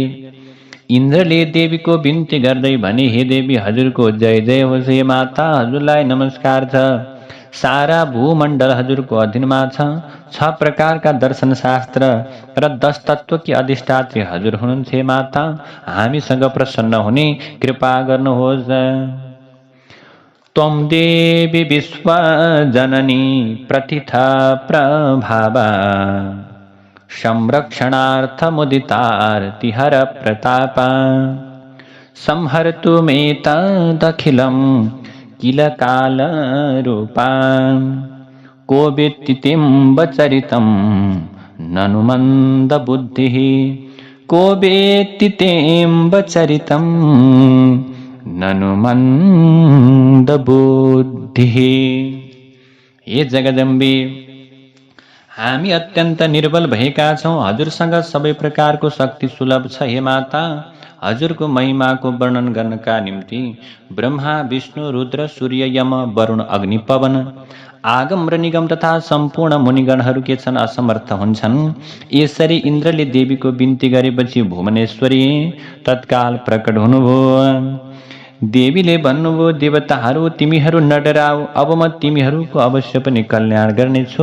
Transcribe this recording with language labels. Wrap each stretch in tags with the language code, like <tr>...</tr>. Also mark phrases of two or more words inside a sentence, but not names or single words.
<ne>इन्द्रले देवीको बिन्ती गर्दै भने, हे देवी, हजुरको जय जय होस्। हे माता, हजुरलाई नमस्कार छ। सारा भूमण्डल हजुरको अधीनमा छ। 6 प्रकारका दर्शन शास्त्र र 10 तत्त्वकी अधिष्ठात्री हजुर हुनुहुन्छ। हे माता, हामीसँग प्रसन्न हुने कृपा गर्नुहोस्।</ne> <sa>त्वं देवी विश्वजननी प्रथिता प्रभावा संरक्षणार्थमुदितार्तिहर प्रतापा संहर्तु मेतदखिलं किल कालरूपा को वेत्ति तेऽम्बचरितं ननु मन्दबुद्धिः को वेत्ति तेऽम्बचरितं ननु मन्दबुद्धिः।</sa> <ne>हे जगदम्बे, हामी अत्यन्त निर्बल भएका छौँ। हजुरसँग सबै प्रकारको शक्ति सुलभ छ हे माता। हजुरको महिमाको वर्णन गर्नका निम्ति ब्रह्मा विष्णु रुद्र सूर्य यम वरुण अग्नि पवन आगम र निगम तथा सम्पूर्ण मुनिगणहरू के छन् असमर्थ हुन्छन्। यसरी इन्द्रले देवीको बिन्ती गरेपछि भुवनेश्वरी तत्काल प्रकट हुनुभयो। देवीले भन्नुभयो, देवताहरू तिमीहरू नडराऊ, अब म तिमीहरूको अवश्य पनि कल्याण गर्नेछु।</ne>